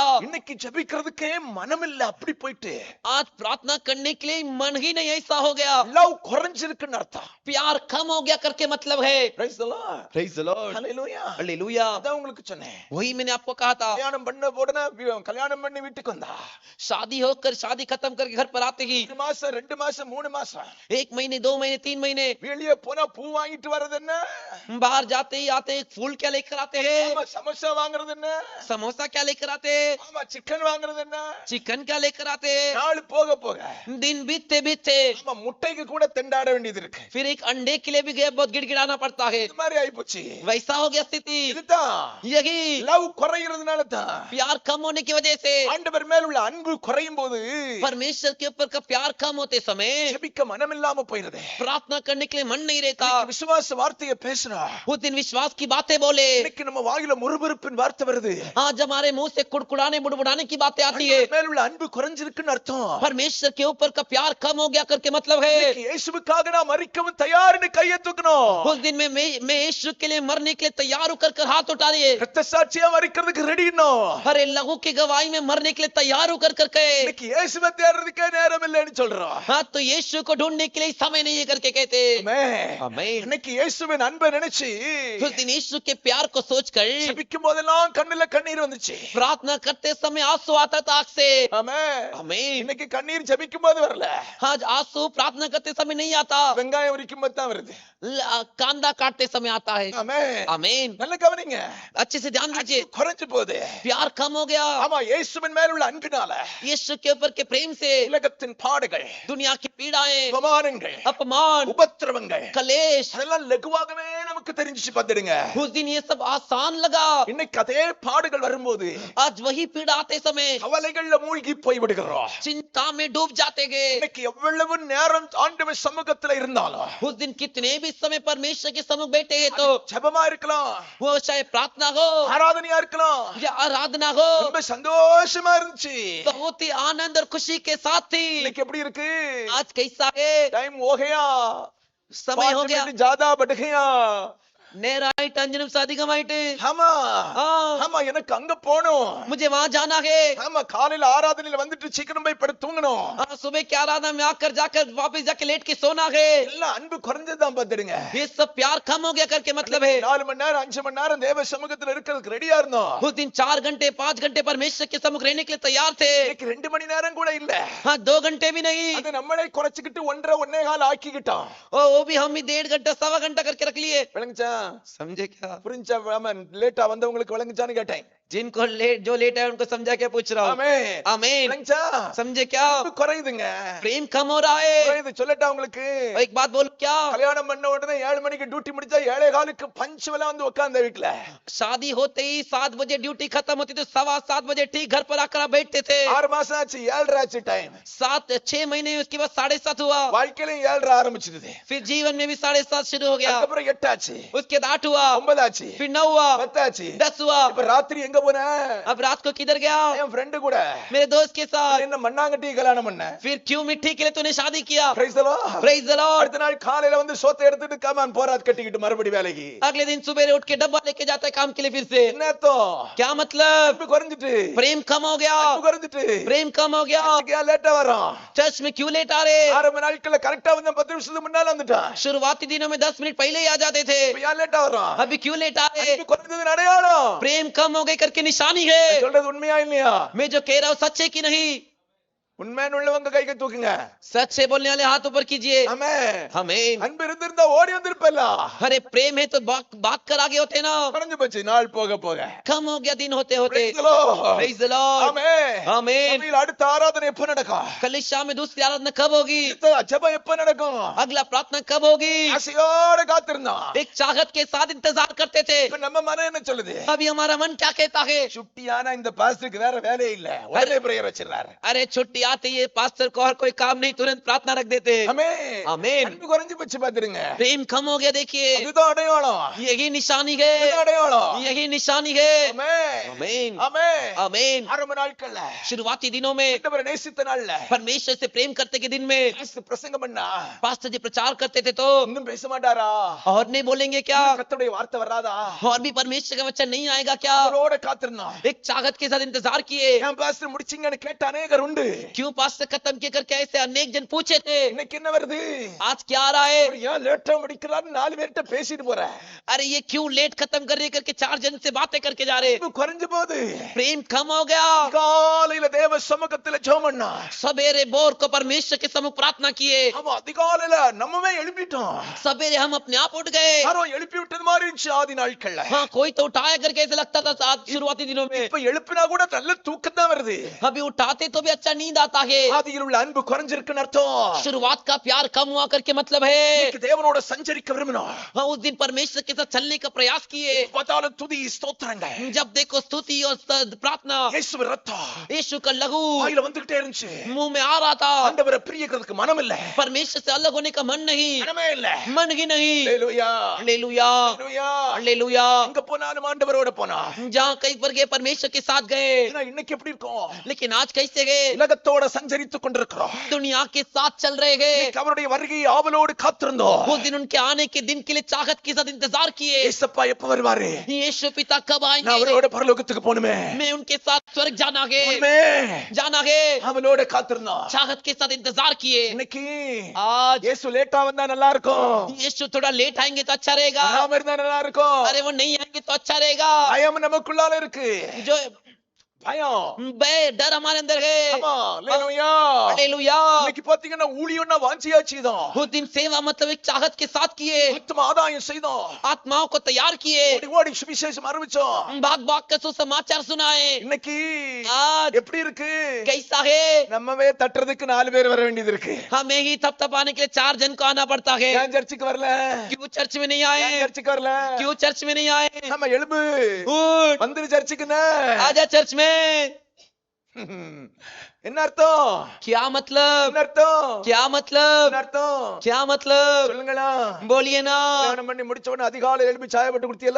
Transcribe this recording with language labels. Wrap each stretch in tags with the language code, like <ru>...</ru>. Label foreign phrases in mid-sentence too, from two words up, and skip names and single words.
<ta>இன்னைக்கு ஜெபிக்கிறதுக்கே மனம் இல்ல, அப்படி போயிட்டு</ta> <hi>आज प्रार्थना करने के लिए मन ही नहीं ऐसा हो गया</hi> <ta>லவ் குறைஞ்சிருக்குன்னு அர்த்தம்.</ta> <hi>प्यार कम हो गया करके मतलब है</hi> <en>Praise the Lord. Praise the Lord Hallelujah.</en> <hi>हालेलुया</hi> <ta>அதான் உங்களுக்கு சொன்னேன்.</ta> <hi>वही मैंने आपको कहा था</hi> <ta>கல்யாணம் பண்ண உடனே கல்யாணம் பண்ணி வீட்டுக்கு வந்தா</ta> <hi>शादी होकर शादी खत्म करके घर पर आते ही</hi> <ta>1 மாசம் 2 மாசம் 3 மாசம்</ta> <hi>1 महीने 2 महीने 3 महीने</hi> <ta>வெளியே போனா பூ வாங்கிட்டு வர்றது என்ன?</ta> <hi>बाहर जाते ही आते फूल क्या लेकर आते हैं</hi> <ta>ஆமா, சமோசா வாங்குறது என்ன?</ta> <hi>समोसा क्या लेकर आते हैं</hi> <ta>ஆமா, சிக்கன் வாங்குறது என்ன?</ta> <hi>चिकन क्या लेकर आते हैं</hi> <ta>நாள் போக போக</ta> <hi>दिन बीतते बीतते</hi> <ta>ஆமா, முட்டைக்கு கூட திண்டாட வேண்டியது இருக்கு.</ta> <hi>फिर एक अंडे के लिए भी गए बहुत गिड़गिड़ाना पड़ता है</hi> <ta>இது மாதிரி ஆயிப்போச்சு.</ta> <hi>वैसा हो गया स्थिति</hi> <ta>இதுதான்</ta> <hi>यही</hi> <ta>லவ் குறையிறதுனால தான்.</ta> <hi>प्यार कम होने की वजह से</hi> <ta>ஆண்டவர் மேல உள்ள அன்பு குறையும் போது</ta> <hi>परमेश्वर के ऊपर का प्यार कम होते समय</hi> <ta>ஜெபிக்க மனம் இல்லாம போயிடுது.</ta> <hi>प्रार्थना करने के लिए मन नहीं रहता</hi> <ta>இன்னைக்கு விசுவாச வார்த்தையை பேசணும்.</ta> <hi>उस दिन विश्वास की बातें बोले</hi> <ta>இன்னைக்கு நம்ம வாயில முறுமுறுப்பின் வார்த்தை வருது.</ta> <hi>आज हमारे मुंह से कुड़कुड़ाने बुड़बुड़ाने की बातें आती है</hi> <ta>ஆண்டவர் மேல உள்ள அன்பு குறைஞ்சிருக்குன்னு அர்த்தம்.</ta> <hi>परमेश्वर के ऊपर का प्यार कम हो गया करके मतलब है</hi> <ta>இன்னைக்கு இயேசுவுக்காக நாம் மரிக்கவும் தயார்னு கையை தூக்கணும்.</ta> <hi>उस दिन में मैं यीशु के लिए मरने के लिए तैयार होकर कर हाथ उठा दिए</hi> <ta>ரத்த சாட்சியா மரிக்கிறதுக்கு ரெடினோ.</ta> <hi>अरे लहू की गवाही में मरने के लिए तैयार होकर कर कहे</hi> <ta>இன்னைக்கு இயேசுவை தேடுறதுக்கே நேரம் இல்லைன்னு சொல்றோம்.</ta> <hi>हाँ तो यीशु को ढूंढने के लिए समय नहीं है करके कहते</hi> <ta>ஆமென்.</ta> <hi>आमीन</hi> <ta>இன்னைக்கு இயேசுவின் அன்பை நினைச்சு</ta> <hi>उस दिन यीशु के प्यार को सोचकर</hi> <ta>ஜெபிக்கும் போதெல்லாம் கண்ணுல கண்ணீர் வந்துச்சு.</ta> <hi>प्रार्थना करते समय आंसू आता था आंख से</hi> <ta>ஆமென்.</ta> <hi>आमीन</hi> <ta>இன்னைக்கு கண்ணீர் ஜெபிக்கும் போது வரல,</ta> <hi>आज आंसू प्रार्थना करते समय नहीं आता</hi> <ta>வெங்காயம் உரிக்கும் போது தான் வருது.</ta> <hi>कांदा काटते समय आता है</hi> <ta>ஆமென்.</ta> <hi>आमीन</hi> <ta>நல்ல கவனிங்க.</ta> <hi>अच्छे से ध्यान दीजिए</hi> <ta>குறைஞ்சு போகுது.</ta> <hi>प्यार कम हो गया</hi> <ta>ஆமா, இயேசுவின் மேல உள்ள அன்பினால</ta> <hi>यीशु के ऊपर के प्रेम से</hi> <ta>உலகத்தின் பாடுகள்,</ta> <hi>दुनिया की पीड़ाएं</hi> <ta>அவமானங்கள்,</ta> <hi>अपमान</hi> <ta>உபத்திரவங்கள்</ta> <hi>कलेश</hi> <ta>அதெல்லாம் லகுவாகவே நமக்கு தெரிஞ்சிச்சு பார்த்துடுங்க.</ta> <hi>उस दिन ये सब आसान लगा</hi> <ta>இன்னைக்கு அதே பாடுகள் வரும்போது</ta> <hi>आज वही पीड़ा आते समय</hi> <ta>கவலைகள்ல மூழ்கி போய் விடுகிறோம்.</ta> <hi>चिंता में डूब जाते गए</hi> <ta>இன்னைக்கு எவ்வளவு நேரம் ஆண்டவர் சமூகத்துல இருந்தாலும்</ta> <hi>उस दिन कितने भी समय परमेश्वर के सम्मुख बैठे हैं तो</hi> <ta>ஜெபமா இருக்கலாம்,</ta> <hi>वो चाहे प्रार्थना हो</hi> <ta>ஆராதனையா இருக்கலாம்,</ta> <hi>या आराधना हो</hi> <ta>ரொம்ப சந்தோஷமா இருந்துச்சு.</ta> <hi>बहुत ही आनंद और खुशी के साथ थी</hi> <ta>இன்னைக்கு எப்படி இருக்கு?</ta> <hi>आज कैसा है டைம் हो गया, समय हो 5 गया मिनट ज्यादा बढ़ गया.</hi> <ta>நேராயிட்டு 5 நிமிஷம் அதிகமாயிட்டு ஆமா ஆ. ஆமா, ஆமா எனக்கு அங்க போகணும்.</ta> <hi>मुझे वहां जाना है।</hi> <ta>ஆமா காலையில ஆராதனையில வந்துட்டு சீக்கிரம் போய் படுத்து தூங்கணும்.</ta> <hi>हाँ, सुबह की आराधना में आकर जाकर वापस जाके लेट के सोना है।</hi> <ta>எல்லாம் அன்பு குறைஞ்சதுதான் பாத்துடுங்க.</ta> <hi>ये सब प्यार कम हो गया करके मतलब है।</hi> <ta>4 மணி நேரம் 5 மணி நேரம் தேவ சமூகத்துல இருக்கிறதுக்கு ரெடியா இருந்தோம்.</ta> <hi>उस दिन 4 घंटे 5 घंटे परमेश्वर के सम्मुख रहने के लिए तैयार थे।</hi> <ta>இன்னைக்கு 2 மணி நேரம் கூட இல்ல.</ta> <hi>हाँ, 2 घंटे भी नहीं।</hi> <ta>அது நம்மளே குறைச்சிக்கிட்டு 1.5 ஆக்கிக்கிட்டோம்.</ta> <hi>वो भी हम ही 1.5 घंटा 1.25 घंटा करके रख लिए।</hi> <ta>விளங்குச்சா?</ta> <hi>समझे क्या?</hi> <ta>புரிஞ்சா? லேட்டா வந்தவங்களுக்கு விளங்குச்சான்னு கேட்டேன்.</ta> <hi>जिनको जो लेट है उनको समझा क्या पूछ रहा हूँ।</hi> <ta>ஆமென்.</ta> <hi>आमीन।</hi> <ta>விளங்குச்சா?</ta> <hi>समझे क्या?</hi> <ta>அன்பு குறையுதுங்க.</ta> <hi>प्रेम कम हो रहा है।</hi> <ta>குறையுது. சொல்லட்டா உங்களுக்கு?</ta> <hi>एक बात बोल क्या?</hi> <ta>கல்யாணம் பண்ண உடனே 7 மணிக்கு டியூட்டி முடிச்சா 7:15 பஞ்சுவலா வந்து உட்கார்ந்த வீட்ல.</ta> <hi>शादी होते ही 7 बजे ड्यूटी खत्म होती तो 7:15 बजे ठीक घर पर आकर बैठते थे।</hi> <ta>6 மாசம் ஆச்சு 7:30 ஆச்சு டைம்.</ta> <hi>6 महीने उसके बाद 7:30 हुआ।</hi> <ta>வாழ்க்கையில 7:30 ஆரம்பிச்சது.</ta> <hi>फिर जीवन में भी 7:30 शुरू हो गया।</hi> <ta>அதுக்கப்புறம் 8 ஆச்சு.</ta> <hi>उसके बाद 8 हुआ।</hi> <ta>9 ஆச்சு.</ta> <hi>फिर 9 हुआ।</hi> <ta>10 ஆச்சு.</ta> <hi>10 हुआ।</hi> <ta>இப்ப ராத்திரி எங்க போன?</ta> <hi>अब रात को किधर गया?</hi> <ta>என் ஃப்ரெண்ட் கூட.</ta> <hi>मेरे दोस्त के साथ।</hi> <ta>என்ன மண்ணாங்கட்டி கல்யாணம் பண்ண?</ta> <hi>फिर क्यों मिट्टी के लिए तूने शादी किया?</hi> <en>Praise the Lord. Praise the Lord.</en> <ta>அடுத்த நாள் காலையில வந்து சோத்தை எடுத்துட்டு கமான் போராத் கட்டிக்கிட்டு மறுபடி வேலைக்கு.</ta> <hi>अगले दिन सुबह उठ के डब्बा लेके जाता है काम के लिए फिर से।</hi> <ta>என்ன அர்த்தம்?</ta> <hi>क्या मतलब?</hi> <ta>அன்பு குறைஞ்சிட்டு.</ta> <hi>प्रेम कम हो गया।</hi> <ta>அன்பு குறைஞ்சிட்டு.</ta> <hi>प्रेम कम हो गया।</hi> <ta>ஏன் லேட்டா வரோம்?</ta> <hi>चर्च में क्यों लेट आ रहे?</hi> <ta>ஆரம்ப நாட்கள்ல கரெக்ட்டா வந்து 10 நிமிஷத்துக்கு முன்னால வந்துட்டான்.</ta> <hi>शुरुआती दिनों में 10 मिनट पहले ही आ जाते थे।</hi> <ta>இப்ப ஏன் லேட்டா வரோம்?</ta> <hi>अभी क्यों लेट आ रहे?</hi> <ta>அன்பு குறைஞ்சது அடையாளம்.</ta> <hi>प्रेम कम हो गए करके निशानी है।</hi> <ta>சொல்றது உண்மையா இல்லையா?</ta> <hi>मैं जो कह रहा हूँ सच है कि नहीं?</hi> <ta>உண்மையான உள்ளவங்க கையை தூக்குங்க.</ta> <hi>सच से बोलने वाले हाथ ऊपर कीजिए।</hi> <ta>ஆமென்.</ta> <hi>आमीन।</hi> <ta>அன்பு இருந்திருந்தா ஓடி வந்திருப்பல்ல.</ta> <hi>अरे प्रेम है तो भाग कर आगे होते ना।</hi> <ta>குறைஞ்சு போச்சு நாள் போக போக.</ta> <hi>कम हो गया दिन होते होते।</hi> <en>Praise the Lord. Praise the Lord.</en> <ta>ஆமென்.</ta> <hi>आमीन।</hi> <ta>சபையில அடுத்த ஆராதனை எப்ப நடக்கும்?</ta> <hi>कल शाम में दूसरी आराधना कब होगी?</hi> <ta>அடுத்த ஜெபம் எப்ப நடக்கும்?</ta> <hi>अगला प्रार्थना कब होगी?</hi> <ta>ஆசையோட காத்திருந்தோம்.</ta> <hi>एक चाहत के साथ इंतजार करते थे।</hi> <ta>இப்ப நம்ம மனம் என்ன சொல்லுது?</ta> <hi>अभी हमारा मन क्या कहता है?</hi> <ta>சுட்டியானா இந்த பாஸ்டருக்கு வேற வேலையே இல்ல. உடனே பிரேயர் வச்சிராரு.</ta> <hi>अरे छुट्टी आती है पास्टर को और कोई काम नहीं तुरंत प्रार्थना रख देते।</hi> <ta>ஆமென்.</ta> <hi>आमीन।</hi> <ta>அன்பு குறைஞ்சு போச்சு பாத்துருங்க.</ta> <hi>प्रेम कम हो गया देखिए।</hi> <ta>இதுதான் அடையாளம்.</ta> <hi>यही निशानी है।</hi> <ta>இதுதான் அடையாளம்.</ta> <hi>यही निशानी है।</hi> <ta>ஆமென்.</ta> <hi>आमीन।</hi> <ta>ஆமென்.</ta> <hi>आमीन।</hi> <ta>ஆரம்ப நாட்கள்ல</ta> <hi>शुरुआती दिनों में</hi> <ta>ஆண்டவரை நேசித்த நாள்ல</ta> <hi>परमेश्वर से प्रेम करते के दिन में</hi> <ta>பாஸ்டர் பிரசங்கம் பண்ணா</ta> <hi>पास्टर जी प्रचार करते थे तो</hi> <ta>இன்னும் பேச மாட்டாரா?</ta> <hi>और नहीं बोलेंगे क्या?</hi> <ta>கர்த்தருடைய வார்த்தை வராதா?</ta> <hi>और भी परमेश्वर का वचन नहीं आएगा क्या?</hi> <ta>அவரோட காத்திருந்தோம்.</ta> <hi>एक चाहत के साथ इंतजार किए।</hi> <ta>ஏன் பாஸ்டர் முடிச்சீங்கன்னு கேட்ட अनेகர் உண்டு.</ta> <hi>क्यों पास्टर खत्म किए करके ऐसे अनेक जन पूछे थे।</hi> <ta>இன்னைக்கு என்ன வருது?</ta> <hi>आज क्या आ रहा है?</hi> <ta>அவர் ஏன் லேட்டா முடிக்கிறாரு? 4 பேர்ட்ட பேசிட்டு போற.</ta> <hi>अरे ये क्यों लेट खत्म कर रहे करके 4 जन से बातें करके जा रहे।</hi> <ta>அன்பு குறைஞ்சு போகுது.</ta> <hi>प्रेम कम हो गया।</hi> <ta>காலையில தேவ சமூகத்துல ஜெபம் பண்ணா.</ta> <hi>सवेरे बोर को परमेश्वर के सम्मुख प्रार्थना किए।</hi> <ta>ஆமா அதிகாலையில நம்மவே எழுப்பிட்டோம்.</ta> <hi>सवेरे हम अपने आप उठ गए।</hi> <ta>யாரோ எழுப்பி விட்டது மாதிரி இருந்துச்சு ஆதி நாட்கள்ல.</ta> <hi>हाँ, कोई तो उठाया करके ऐसे लगता था आज शुरुआती दिनों में।</hi> <ta>இப்ப எழுப்பினா கூட நல்ல தூக்கம் தான் வருது.</ta> <hi>अभी उठाते तो भी अच्छा नींद आता है।</hi> <ta>ஆதியில் உள்ள அன்பு குறைஞ்சிருக்குன்னு அர்த்தம்.</ta> <hi>शुरुआत का प्यार कम हुआ करके मतलब है।</hi> <ta>இன்னைக்கு தேவனோட சஞ்சரிக்க விரும்பினோம்.</ta> <hi>हाँ, उस दिन परमेश्वर के साथ चलने का प्रयास किए।</hi> <ta>பார்த்தாலும் துதி ஸ்தோத்திரங்கள்.</ta> <hi>जब देखो स्तुति और प्रार्थना</hi> <ta>இயேசுவின் ரத்தம்</ta> <hi>यीशु का लहू</hi> <ta>வாயில வந்துகிட்டே இருந்துச்சு.</ta> <hi>मुंह में आ रहा था।</hi> <ta>ஆண்டவரை பிரியக்கிறதுக்கு மனம் இல்ல.</ta> <hi>परमेश्वर से अलग होने का मन नहीं।</hi> <ta>மனமே இல்ல.</ta> <hi>मन ही नहीं।</hi> <ta>ஹalleluya.</ta> <hi>हालेलुया।</hi> <ta>ஹalleluya.</ta> <hi>हालेलुया।</hi> <ta>எங்க போனாலும் ஆண்டவரோட போனா.</ta> <hi>जहाँ कई बार गए परमेश्वर के साथ गए।</hi> <ta>ஏன்னா இன்னைக்கு எப்படி இருக்கோம்?</ta> <hi>लेकिन आज कैसे गए?</hi> <ta>உலகத்தோட சஞ்சரித்துக் கொண்டிருக்கிறோம்.</ta> <hi>दुनिया के साथ चल रहे हैं।</hi> <ta>இன்னைக்கு அவருடைய வருகையை ஆவலோடு காத்திருந்தோம்.</ta> <hi>उस दिन उनके आने के दिन के लिए चाहत के साथ इंतजार किए।</hi> <ta>ஏசப்பா எப்ப வருவாரு?</ta> <hi>यीशु पिता कब</hi> <ta>நான்</ta> <hi>आएंगे?</hi> <ta>அவரோட பரலோகத்துக்கு போணுமே.</ta> <hi>मैं उनके साथ स्वर्ग जाना है।</hi> <ta>போணுமே.</ta> <hi>जाना है।</hi> <ta>அவளோட காத்திருந்தோம்.</ta> <hi>चाहत के साथ इंतजार किए।</hi> <ta>இன்னைக்கு</ta> <hi>आज</hi> <ta>இயேசு லேட்டா வந்தா நல்லா இருக்கும்.</ta> <hi>यीशु थोड़ा लेट आएंगे तो अच्छा रहेगा।</hi> <ta>வராம இருந்தா நல்லா இருக்கும்.</ta> <hi>अरे वो नहीं आएंगे तो अच्छा रहेगा।</hi> <ta>பயம் நமக்குள்ளால இருக்கு.</ta> <hi>जो</hi> <ta>பயம்.</ta> <hi>डर हमारे अंदर है।</hi> <ta>ஆமா ஹalleluya.</ta> <hi>हालेलुया।</hi> <ta>இன்னைக்கு பாத்தீங்கன்னா ஊழியம்னா வாஞ்சியா செய்தோம்.</ta> <hi>उस दिन सेवा मतलब एक चाहत के साथ किए।</hi> <ta>ஆத்ம ஆதாயம் செய்தோம்.</ta> <hi>आत्माओं को तैयार किए।</hi> <ta>ஓடி ஓடி சுவிசேஷம் அறிவிச்சோம்.</ta> <hi>भाग भाग कर सुसमाचार सुनाए।</hi> <ta>இன்னைக்கு</ta> <hi>आज</hi> <ta>எப்படி இருக்கு?</ta> <hi>कैसा है?</hi> <ta>நம்மவே தட்டுறதுக்கு 4 பேர் வர வேண்டியது இருக்கு.</ta> <hi>हमें ही थपथपाने के लिए 4 जन को आना पड़ता है।</hi> <ta>ஏன் சர்ச்சுக்கு வரல?</ta> <hi>क्यों चर्च में नहीं</hi> <ta>ஏன்</ta> <hi>आए?</hi> <ta>சர்ச்சுக்கு வரல?</ta> <hi>क्यों चर्च में नहीं आए?</hi> <ta>நம்ம எழும்பு.</ta> <hi>उठ,</hi> <ta>வந்துரு சர்ச்சுக்குன்னு.</ta> <hi>आजा चर्च में।</hi> <ta>என்ன அர்த்தம்?</ta> <hi>क्या मतलब?</hi> <ta>என்ன அர்த்தம்?</ta> <hi>क्या</hi> <ta>என்ன</ta> <hi>मतलब?</hi> <ta>அர்த்தம்?</ta> <hi>क्या मतलब?</hi> <ta>சொல்லுங்களா?</ta> <hi>बोलिए ना।</hi> <ta>கல்யாணம் பண்ணி முடிச்ச உடனே அதிகாலை எழுப்பி சாய போட்டு குடுத்தியல?</ta>